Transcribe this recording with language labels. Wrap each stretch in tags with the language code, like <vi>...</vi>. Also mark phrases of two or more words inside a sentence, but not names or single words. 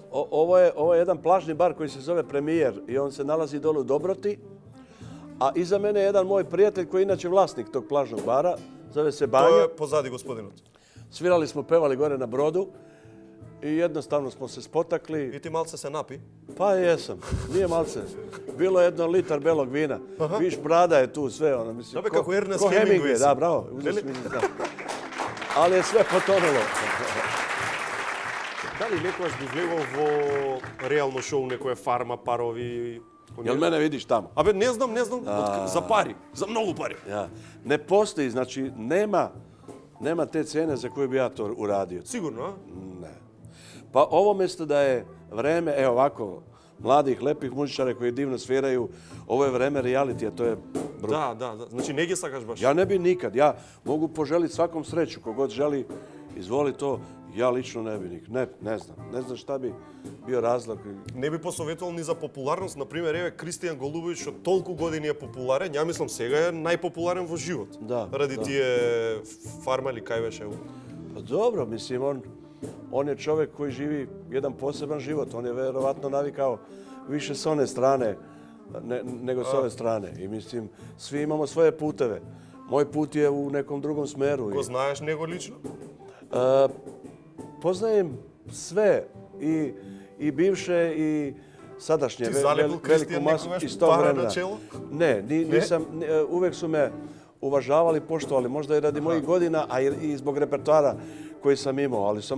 <sr>Ovo je jedan plažni bar koji se zove Premijer i on se nalazi dole u Dobroti. A iza mene je jedan moj prijatelj koji je inače vlasnik tog plažnog bara. Zove se</sr> <mk>Тоа</mk> <sr>Banja.</sr> <mk>е позади господинот.</mk> <sr>Svirali smo, pevali gore na brodu i jednostavno smo se spotakli.</sr> <mk>И ти малце се напи.</mk> <sr>Pa jesam, nije malce. Bilo je 1 litar belog vina. Viš, brada je tu sve. Ono, mislim,</sr> <mk>Абе, како Ернест</mk> <sr>ko</sr> <mk>Хемингуей си.</mk> <sr>Da, bravo. uzeo</sr> <mk>Нели?</mk> <sr>si mi da. Ali je sve potonulo.</sr> <mk>Дали некојаш би влегол во реално шоу, некоја фарма, парови?</mk> <sr>Jel mene vidiš tamo?</sr> <mk>Абе, не знам, за пари, за многу пари.</mk> <sr>Ja. Ne postoji, znači nema te cene za koju bi ja to uradio.</sr> <mk>Сигурно, а?</mk> <sr>Ne. Pa ovo mjesto da je vreme, evo ovako, mladih, lepih muzičara koji divno sviraju, ovo je vreme realitija, to je</sr> <mk>Да, да, да. Значи не ги сакаш баш.</mk> <sr>Ja ne bi nikad, ja mogu poželiti svakom sreću, kogod želi, izvoli to, ja lično ne bi nikad, ne znam šta bi bio razlog.</sr> <mk>Не би посоветувал ни за популарност, например, еве Кристијан Голубовиќ што толку години е популарен, ја мислам сега е најпопуларен во живот. Да, Ради да. тие фарма или кај беше.</mk> <sr>Pa dobro, mislim, on je čovjek koji živi jedan poseban život, on je verovatno navikao više s one strane nego s ove strane. I mislim, svi imamo svoje puteve. Moj put je u nekom drugom smeru.</sr> <mk>Го знаеш него лично?</mk> <sr>Poznajem sve i bivše i sadašnje.</sr> <mk>Ти залепил Кристијан некогаш</mk> <sr>iz tog</sr> <mk>пара на</mk> <sr>vremena.</sr> <mk>čelo?</mk> <sr>Ne, nisam, uvek su me uvažavali, poštovali, možda i radi mojih godina, a i zbog repertoara koji sam imao.</sr>